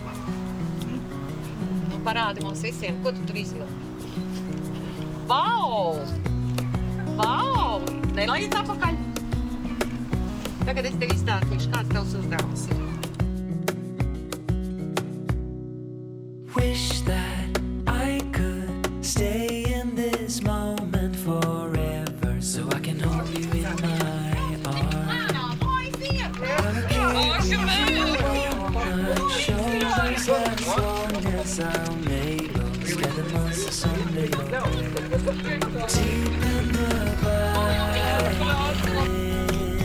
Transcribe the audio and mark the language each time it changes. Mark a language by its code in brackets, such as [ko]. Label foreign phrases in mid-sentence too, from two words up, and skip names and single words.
[lv] Nu, parādi mums visiem, ko tu tur izvilki. Vau! Vau! Nelaiet apakaļ. Tagad es tev izstāstīšu, kāds tavs uzdevums ir. [en] Wish that I could stay in this moment forever, so I can hold you in my arms. Shoulders as long as I'm able, spend the months of someday deep in the violin.